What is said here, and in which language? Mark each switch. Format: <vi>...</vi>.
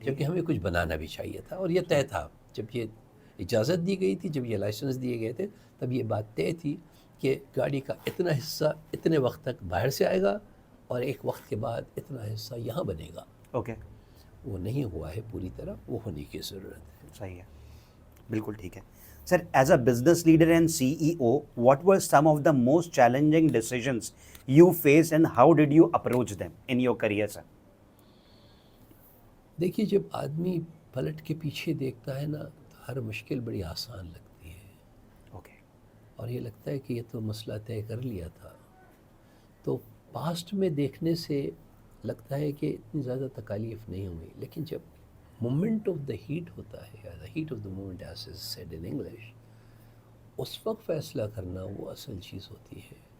<ur>جبکہ ہمیں کچھ بنانا بھی چاہیے تھا, اور یہ طے تھا جب یہ اجازت دی گئی تھی, جب یہ لائسنس دیے گئے تھے, تب یہ بات طے تھی کہ گاڑی کا اتنا حصہ اتنے وقت تک باہر سے آئے گا اور ایک وقت کے بعد اتنا حصہ یہاں بنے گا. اوکے. وہ نہیں ہوا ہے پوری طرح, وہ ہونے کی ضرورت ہے. صحیح ہے. بالکل ٹھیک ہے.</ur> <en>Sir, as a business leader and CEO, what were some of the most challenging decisions you faced and how did you approach them in your career, sir?</en> <ur>دیکھیے, جب آدمی پلٹ کے پیچھے دیکھتا ہے نا, تو ہر مشکل بڑی آسان لگتی ہے. اوکے. اور یہ لگتا ہے کہ یہ تو مسئلہ طے کر لیا تھا. تو پاسٹ میں دیکھنے سے لگتا ہے کہ اتنی زیادہ تکالیف نہیں ہوئی, لیکن جب</ur> <en>moment of the heat</en> <ur>ہوتا ہے,</ur> <en>the heat of the moment as is said in English,</en> <ur>اس وقت فیصلہ کرنا وہ اصل چیز ہوتی ہے.</ur>